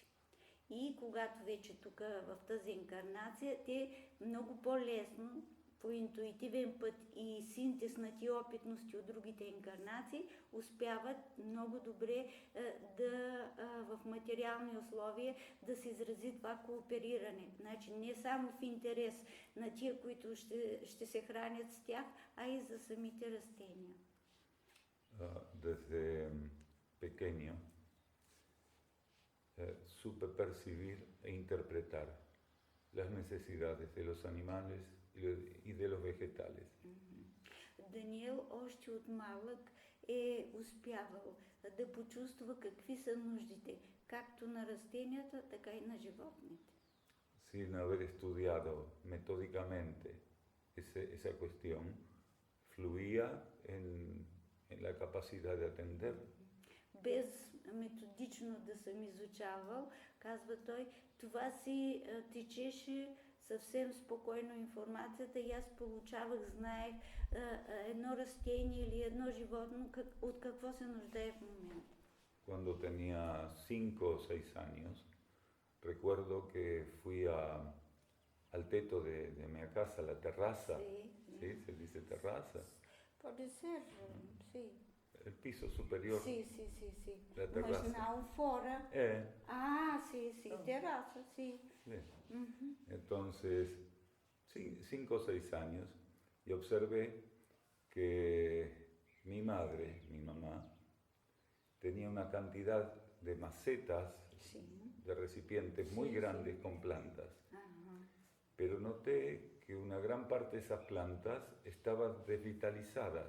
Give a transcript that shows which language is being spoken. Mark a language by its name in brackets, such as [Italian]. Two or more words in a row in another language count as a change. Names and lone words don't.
[Bulgarian] И когато вече тук в тази инкарнация, те много по-лесно, по интуитивен път и синтез на тия опитности от другите инкарнации, успяват много добре в материални условия да се изрази това коопериране. Значи не само в интерес на тия, които ще се хранят с тях, а и за самите растения. [Spanish] Desde pequeño supe percibir e interpretar las necesidades de los animales y de los vegetales. [Bulgarian] Даниел още от малък е успявал да почувства какви са нуждите, както на растенията, така и на животните. [Spanish] Sin haber estudiado metódicamente esa cuestión, fluía en la capacidad de atender. [Bulgarian] Без методично да съм изучавал, казва той, това си течеше съвсем спокойно информацията и аз получавах, знаех едно растение или едно животно от какво се нуждае в момента. [Spanish] Cuando tenía 5 o 6 años, recuerdo que fui al teto de mi casa, la terraza. Sí, ¿Sí? Se dice terraza. [Portuguese] pode ser, sim. [Spanish] El piso superior. [Portuguese] Sim. [Spanish] La terraza. [Portuguese] Mas não fora. Sim, terraça, sim. [Spanish] Sí. Entonces, 5 o 6 años, y observé que mi madre, mi mamá, tenía una cantidad de macetas, [Portuguese] Sim. [Spanish] de recipientes muy grandes con plantas. Pero noté que una gran parte de esas plantas estaban desvitalizadas,